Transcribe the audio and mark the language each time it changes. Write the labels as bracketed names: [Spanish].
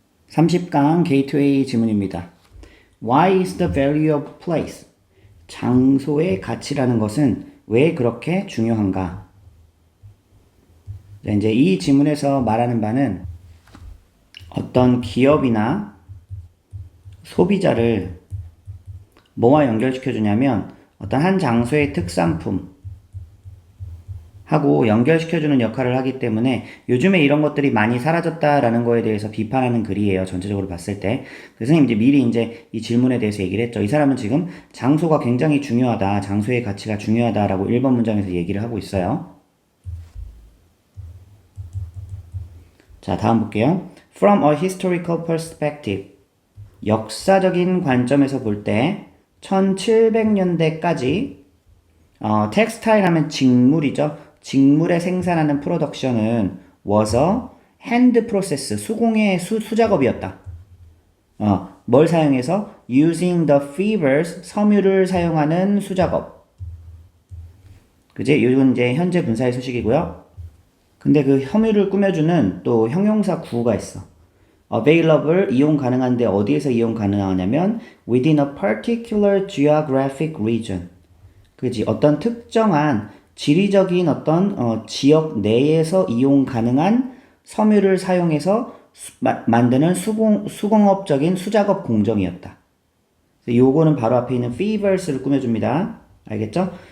[Korean] 30강 게이트웨이 지문입니다. [English] Why is the value of place? [Korean] 장소의 가치라는 것은 왜 그렇게 중요한가? 자, 이제 이 지문에서 말하는 바는 어떤 기업이나 소비자를 뭐와 연결시켜 주냐면 어떤 한 장소의 특산품 하고 연결시켜주는 역할을 하기 때문에 요즘에 이런 것들이 많이 사라졌다라는 거에 대해서 비판하는 글이에요. 전체적으로 봤을 때. 그래서 선생님 이제 미리 이제 이 질문에 대해서 얘기를 했죠. 이 사람은 지금 장소가 굉장히 중요하다. 장소의 가치가 중요하다라고 1번 문장에서 얘기를 하고 있어요. 자, 다음 볼게요. [English] From a historical perspective. [Korean] 역사적인 관점에서 볼 때 1700년대까지 텍스타일 하면 직물이죠. 직물에 생산하는 프로덕션은 [English] was a hand process, [Korean] 수공예 수작업이었다. 뭘 사용해서? [English] using the fibers, [Korean] 섬유를 사용하는 수작업. 그지? 이건 이제 현재 분사의 소식이고요. 근데 그 섬유를 꾸며주는 또 형용사 구가 있어. [English] available, [Korean] 이용 가능한데 어디에서 이용 가능하냐면 [English] within a particular geographic region. [Korean] 그지? 어떤 특정한 지리적인 어떤 지역 내에서 이용 가능한 섬유를 사용해서 만드는 수공업적인 수작업 공정이었다. 요거는 바로 앞에 있는 fibers를 꾸며줍니다. 알겠죠?